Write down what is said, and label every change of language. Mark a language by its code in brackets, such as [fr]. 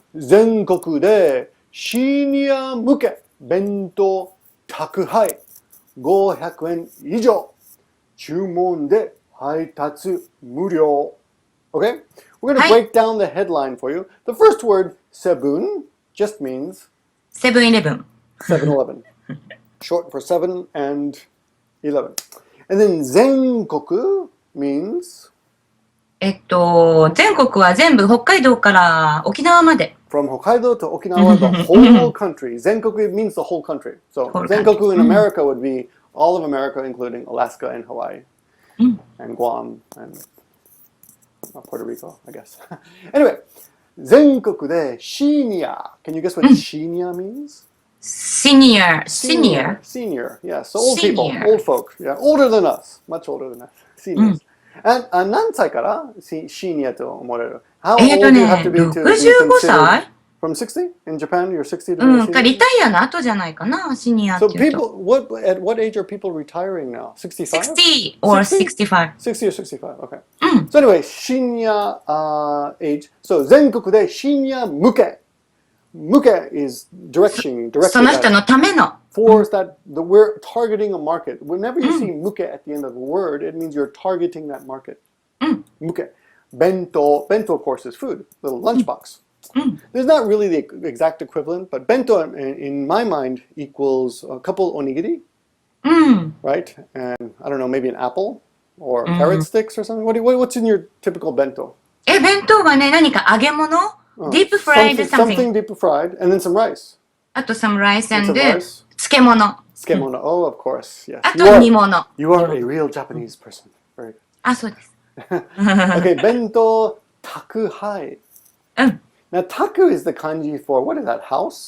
[ja] 全国でシニア向け弁当宅配500円以上注文で配達無料 Okay? [en] We're going to break down the headline for you. The first word, sebun, just means [ja] セブンイレブン [en] 7-Eleven. Short for 7 and 11. And then 全国 means [ja] 全国は全部北海道から沖縄まで [en] From Hokkaido to Okinawa, the whole country. Zenkoku means the whole country. So Zenkoku in America would be all of America, including Alaska and Hawaii, and Guam, and Puerto Rico, I guess. Anyway, Zenkoku de senior. Can you guess what senior means? Senior. Yeah, so old people, old folk. Yeah, older than us, much older than us. Seniors. [ja] And 何歳からシニアと思われる [en] How old do you have to be [ja] to be 65歳 [en] From 60? In Japan, you're 60 to be a senior? [ja] リタイアの後じゃないかな、シニアっていうと。 [en] So people, at what age are people retiring now? 65? 60 or 65. 60 or 65, okay. So anyway, シニアage. [ja] So 全国でシニア向け. [en] 向け is direction. [ja] その人のための。 [en] For that we're targeting a market. Whenever you see muke at the end of a word, it means you're targeting that market. Muke. Bento, of course, is food, little lunchbox. There's not really the exact equivalent, but bento in my mind equals a couple onigiri, right? And I don't know, maybe an apple or carrot sticks or something. What's in your typical bento? [ja] 弁当はね、何か揚げ物 [en] Deep fried something deep fried, and then some rice. あと some rice and 漬物。 Oh, of course, yes. [ja] あと煮物。 [en] You are a real Japanese person. Very good. [ja] あ、そうです。 [en] Okay, bento宅配. Now, taku is the kanji for, what is that, house?